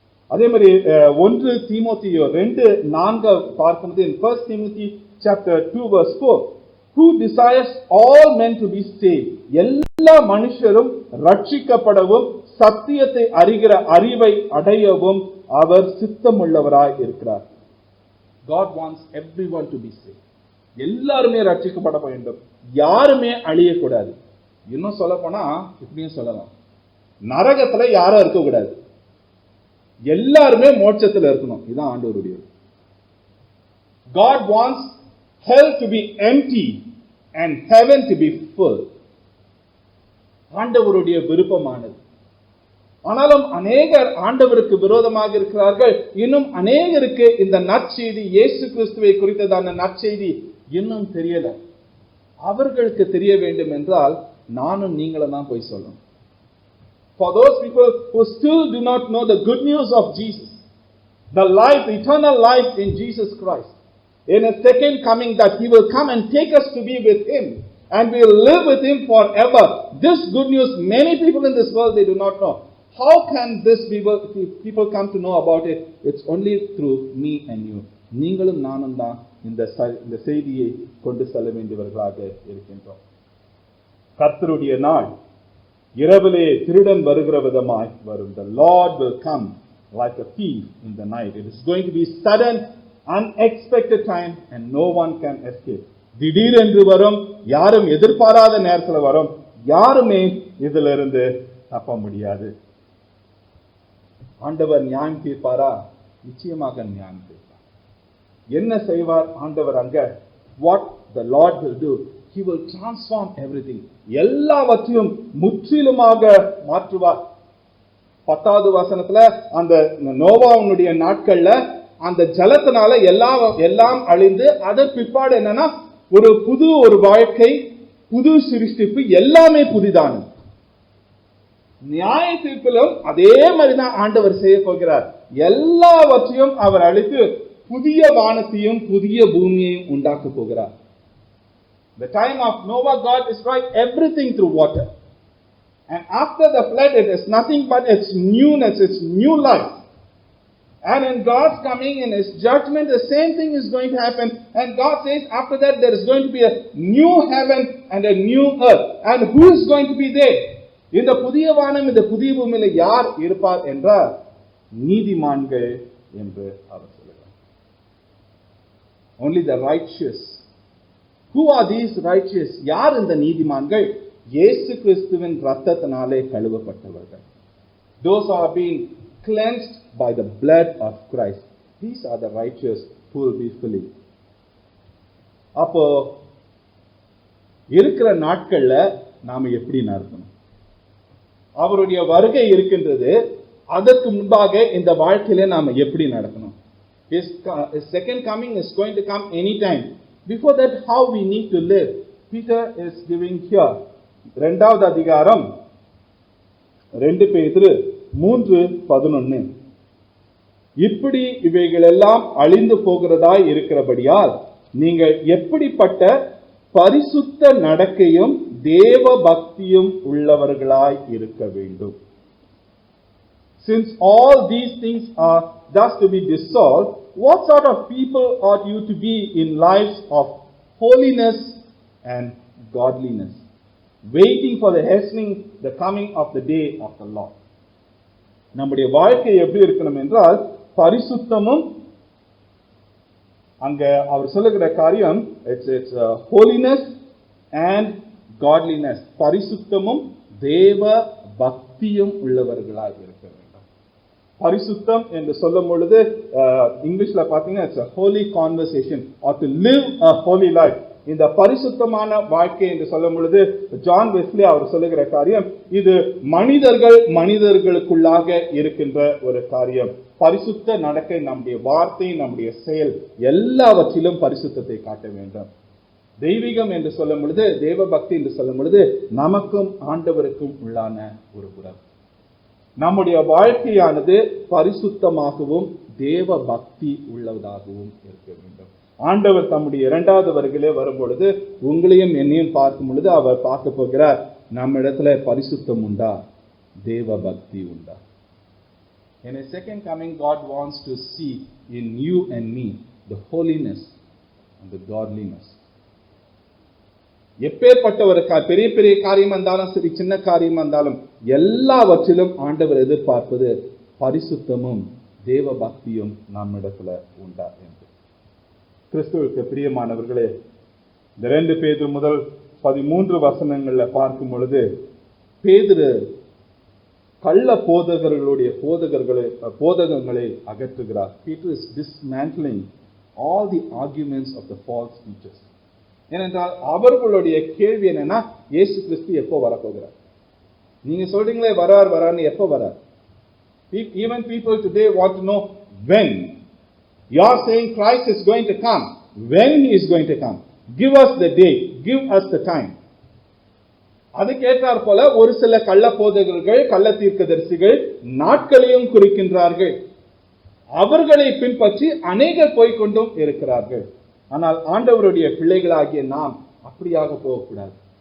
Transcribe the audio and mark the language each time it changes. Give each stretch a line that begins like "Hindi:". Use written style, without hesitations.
Tamil: அதே மாதிரி 1 தீமோத்தேயு 2:4 பார்க்கும்போது
English: in 1 Timothy chapter 2 verse 4, who desires all men to be saved,
Tamil: எல்லா மனுஷரும் ரட்சிக்கப்படவும் சத்தியத்தை அறிகிற அறிவை அடையவும் அவர் சித்தமுள்ளவராய் இருக்கிறார்.
English: God wants everyone to be saved.
Tamil: எல்லாருமே ரட்சிக்கப்பட வேண்டும், யாருமே அழியக்கூடாது. இன்னும் சொல்ல போனா இப்படியும் சொல்லலாம், நரகத்துல யாரும் இருக்கக்கூடாது, எல்லாருமே மோட்சத்துல இருக்கணும். இதுதான் ஆண்டவருடைய.
English: God wants hell to be empty and heaven to be full.
Tamil: ஆண்டவருடைய விருப்பமானது. ஆனாலும் அநேகர் ஆண்டவருக்கு விரோதமாக இருக்கிறார்கள். இன்னும் அநேகருக்கு இந்த நற்செய்தி, இயேசு கிறிஸ்துவை குறித்ததான நற்செய்தி இன்னும் தெரியல. அவர்களுக்கு தெரிய வேண்டும் என்றால் நானும் நீங்களும் தான் போய் சொல்லணும்.
English: For those people who still do not know the good news of Jesus, the life, eternal life in Jesus Christ, in a second coming that He will come and take us to be with Him and we will live with Him forever. This good news, many people in this world, they do not know. How can this people come to know about it? It's only through me and you.
Tamil: நீங்களும் நானும் தான் இந்த செய்தியை கொண்டு செல்ல வேண்டியவர்களாக இருக்கின்றோம். கர்த்தருடைய நாள் இரவிலே திருடன் வருகிற விதமாய் வரும்.
English: The Lord will come like a thief in the night. It is going to be sudden, unexpected time and no one can escape.
Tamil: திடீரென்று வரும், யாரும் எதிர்பாராத நேரத்தில் வரும், யாருமே இதிலிருந்து தப்ப முடியாது. ஆண்டவர் நியாயம் தீர்ப்பாரா? நிச்சயமாக நியாயம் தீர்ப்பார். என்ன செய்வார் ஆண்டவர் அங்க?
English: What the Lord will do, He will transform everything.
Tamil: எல்லாவற்றையும் முற்றிலுமாக மாற்றுவார். 10வது வசனத்துல அந்த நோவாவுடைய நாட்கள்ல அந்த ஜலத்தினால எல்லாம் அழிந்து, அதற்கு பிற்பாடு என்னன்னா ஒரு வாழ்க்கை, புது சிருஷ்டிப்பு, எல்லாமே புதிதானது. நியாய தீர்ப்பிலும் அதே மாதிரிதான் ஆண்டவர் செய்ய போகிறார். எல்லாவற்றையும் அவர் அழித்து புதிய வானத்தையும் புதிய பூமியையும் உண்டாக்க போகிறார்.
English: The time of Noah, God destroyed everything through water. And after the flood, it is nothing but its newness, its new life. And in God's coming, in His judgment, the same thing is going to happen. And God says, after that, there is going to be a new heaven and a new earth. And who is going to be there?
Tamil: இந்த புதிய வானம், இந்த புதிய பூமியில யார் இருப்பார் என்றால் நீதிமான்கள் என்று அவர் சொல்லுகிறார்.
English: Only the righteous. Who are these righteous?
Tamil: யார் இந்த நீதிமான்கள்? இயேசு கிறிஸ்துவின் இரத்தத்தினாலே கழுவப்பட்டவர்கள்.
English: Those who are being cleansed by the blood of Christ. These are the righteous who will be fully.
Tamil: அப்போ இருக்கிற நாட்கள்ல நாம எப்படி நடக்கணும்? அவருடைய வருகை இருக்கின்றது. அதற்கு முன்பாக இந்த வாழ்க்கையில நாம எப்படி நடக்கணும்?
English: His second coming is going to come anytime. Before that, how we need to live? Peter is giving here.
Tamil: 2வது அதிகாரம் 2 பேதுரு 3:11. இப்படி இவைகளெல்லாம் அழிந்து போகிறதாய் இருக்கிறபடியால் நீங்கள் எப்படிப்பட்ட பரிசுத்த நடக்கையும் தேவ பக்தியும் உள்ளவர்களாய் இருக்க வேண்டும்.
English: Since all these things are thus to be dissolved, what sort of people ought you to be in lives of holiness and godliness, waiting for the hastening, the coming of the day of the Lord?
Tamil: நம்முடைய வாழ்க்கை எப்படி இருக்கணும் என்றால் பரிசுத்தமும், அங்க அவர் சொல்லுகிற காரியம்
English: it's holiness and godliness.
Tamil: பரிசுத்தமும் தேவ பக்தியும் உள்ளவர்களாக இருக்க வேண்டும். பரிசுத்தம் என்று சொல்லும் பொழுது இங்கிலீஷ்ல பாத்தீங்கன்னா
English: it's a holy conversation or to live a holy life.
Tamil: இந்த பரிசுத்தமான வாழ்க்கை என்று சொல்லும் பொழுது ஜான் வெஸ்லி அவர் சொல்லுகிற காரியம், இது மனிதர்களுக்குள்ளாக இருக்கின்ற ஒரு காரியம். பரிசுத்த நடக்கை, நம்முடைய வார்த்தை, நம்முடைய செயல் எல்லாவற்றிலும் பரிசுத்தத்தை காட்ட வேண்டும். தெய்வீகம் என்று சொல்லும் பொழுது, தேவ பக்தி என்று சொல்லும் பொழுது நமக்கும் ஆண்டவருக்கும் உள்ளான ஒரு உறவு. நம்முடைய வாழ்க்கையானது பரிசுத்தமாகவும் தேவ பக்தி உள்ளதாகவும் இருக்க வேண்டும். ஆண்டவர் தம்முடைய இரண்டாவது வருகையிலே வரும்பொழுது உங்களையும் என்னையும் பார்க்கும் பொழுது அவர் பார்க்க போகிறார், நம்ம இடத்துல பரிசுத்தம் உண்டா, தேவ பக்தி உண்டா.
English: In his second coming, God wants to see in you and me the holiness and the godliness.
Tamil: எப்பேற்பட்ட ஒரு பெரிய பெரிய காரியம் இருந்தாலும் சரி, சின்ன காரியம் இருந்தாலும் எல்லாவற்றிலும் ஆண்டவர் எதிர்பார்ப்பது பரிசுத்தமும் தேவ பக்தியும் நம்மிடத்துல உண்டா என்று. கிறிஸ்துவுக்கு பிரியமானவர்களே, இந்த 2 பேதுரு முதல் 13 வசனங்கள்ல பார்க்கும் பொழுது பேதுரு கள்ள போதகர்களுடைய போதகங்களை அகற்றுகிறார்.
English: Peter is dismantling all the arguments of the false teachers.
Tamil: ஏனென்றால் அவர்களுடைய கேள்வி என்னன்னா, இயேசு கிறிஸ்து எப்போ வரப்போகிறார்? நீங்க சொல்றீங்களே வரார்னு, எப்போ வரார்?
English: Even people today want to know when. You are saying Christ is going to come. When he is going to come? Give us the date. Give us the time.
Tamil: அது கேட்டார் போல ஒரு சில கள்ள போதகர்கள், கள்ள தீர்க்கதரிசிகள் நாட்களையும் குறிக்கின்றார்கள். அவர்களை பின்பற்றி அநேகர் போய்கொண்டும் இருக்கிறார்கள். ஆனால் ஆண்டவருடைய பிள்ளைகளாகிய நாம் அப்படியாக போகக்கூடாது.